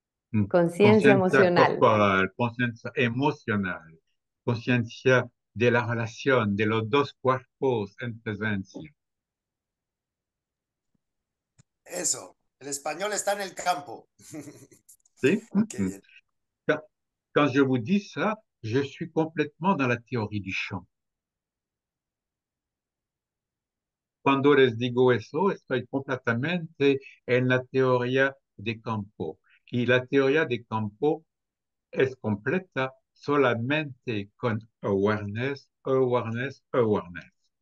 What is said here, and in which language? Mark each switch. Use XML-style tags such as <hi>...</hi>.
<es>Conciencia emocional. corporal, conciencia emocional, conciencia de la relación de los dos cuerpos en presencia. Eso, el español está en el campo. ¿Sí? Qué bien.</es> <fr>Quand, quand je vous dis ça, je suis complètement dans la théorie du champ.</fr> <es>Cuando les digo eso, estoy completamente en la teoría de campo. Y la teoría de campo es completa solamente con awareness, awareness, awareness.</es>